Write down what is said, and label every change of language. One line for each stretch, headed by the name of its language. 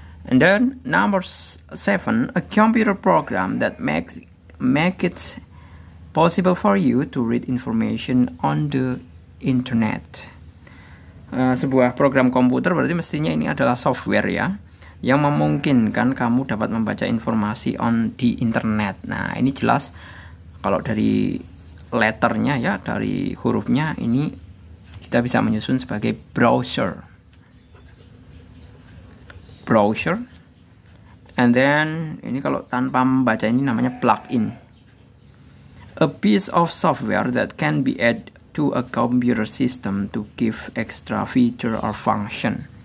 English: And then number 7, a computer program that make it possible for you to read information on the internet.
Indonesian: Sebuah program komputer berarti mestinya ini adalah software ya, yang memungkinkan kamu dapat membaca informasi di internet. Nah, ini jelas kalau dari letternya ya, dari hurufnya ini kita bisa menyusun sebagai browser.
English: And then
Indonesian: ini kalau tanpa membaca ini namanya plugin.
English: A piece of software that can be added to a computer system to give extra feature or function.